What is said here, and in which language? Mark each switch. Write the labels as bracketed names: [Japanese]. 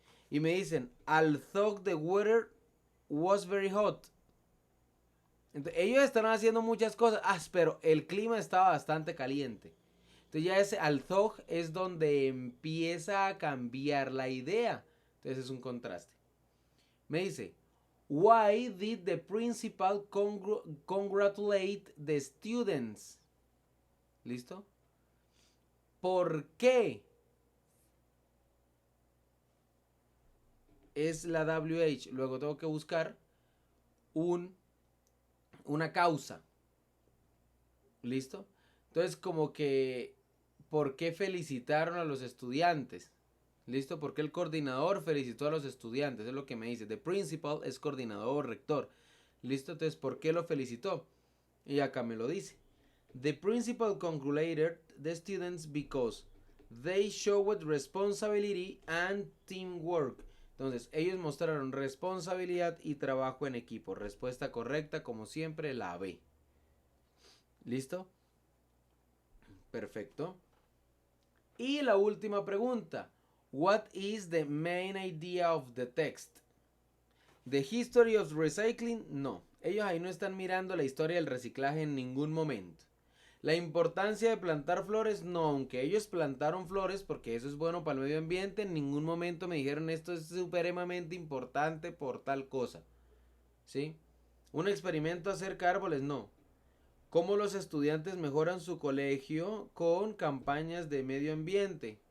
[Spanish] Y me dicen, [English] although the weather was very hot. [Spanish] Entonces, ellos están haciendo muchas cosas, pero el clima estaba bastante caliente. Entonces ya ese although es donde empieza a cambiar la idea. Entonces es un contraste. Me dice, [English] why did the principal congratulate the students? [Spanish] ¿Listo? ¿Por qué? Es la WH. Luego tengo que buscar una causa. ¿Listo? Entonces como que, ¿por qué felicitaron a los estudiantes? ¿Listo? Porque el coordinador felicitó a los estudiantes. Es lo que me dice. The principal es coordinador, rector. ¿Listo? Entonces, ¿por qué lo felicitó? Y acá me lo dice. [English] The principal congratulated the students because they showed responsibility and teamwork. [Spanish] Entonces, ellos mostraron responsabilidad y trabajo en equipo. Respuesta correcta, como siempre, la B. ¿Listo? Perfecto. Y la última pregunta. [English] What is the main idea of the text? The history of recycling, no. [Spanish] Ellos ahí no están mirando la historia del reciclaje en ningún momento. La importancia de plantar flores, no, aunque ellos plantaron flores porque eso es bueno para el medio ambiente, en ningún momento me dijeron esto es supremamente importante por tal cosa. ¿Sí? Un experimento acerca de árboles, no. ¿Cómo los estudiantes mejoran su colegio con campañas de medio ambiente?